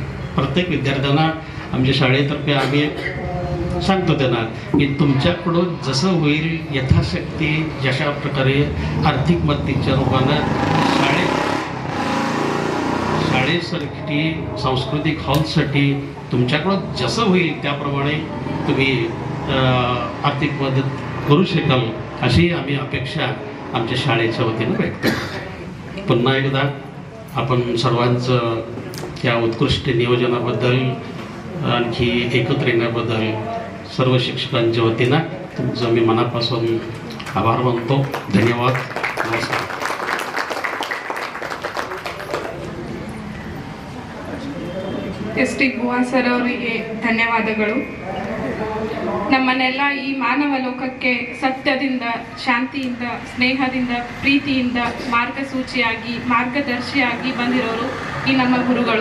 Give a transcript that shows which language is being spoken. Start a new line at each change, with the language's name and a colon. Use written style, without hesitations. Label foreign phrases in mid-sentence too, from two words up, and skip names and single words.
Marathi: प्रत्येक विद्यार्थ्यांना आमच्या शाळेतर्फे आम्ही सांगतो त्यांना की तुमच्याकडून जसं होईल यथाशक्ती, जशा प्रकारे आर्थिक मदतीच्या रूपानं शाळेसाठी, सांस्कृतिक हॉलसाठी तुमच्याकडून जसं होईल त्याप्रमाणे तुम्ही आर्थिक मदत करू शकाल, अशी आम्ही अपेक्षा आमच्या शाळेच्या वतीनं व्यक्त करतो. पुन्हा एकदा आपण सर्वांचं या उत्कृष्ट नियोजनाबद्दल, आणखी एकत्र येण्याबद्दल सर्व शिक्षकांच्या वतीनं तुमचं मी मनापासून आभार मानतो. धन्यवाद. नमस्कार.
Kannada: ಎಸ್ ಟಿ ಬುವಾ ಸರ್ ಅವರಿಗೆ ಧನ್ಯವಾದಗಳು. ನಮ್ಮನ್ನೆಲ್ಲ ಈ ಮಾನವ ಲೋಕಕ್ಕೆ ಸತ್ಯದಿಂದ, ಶಾಂತಿಯಿಂದ, ಸ್ನೇಹದಿಂದ, ಪ್ರೀತಿಯಿಂದ ಮಾರ್ಗಸೂಚಿಯಾಗಿ, ಮಾರ್ಗದರ್ಶಿಯಾಗಿ ಬಂದಿರೋರು ಈ ನಮ್ಮ ಗುರುಗಳು.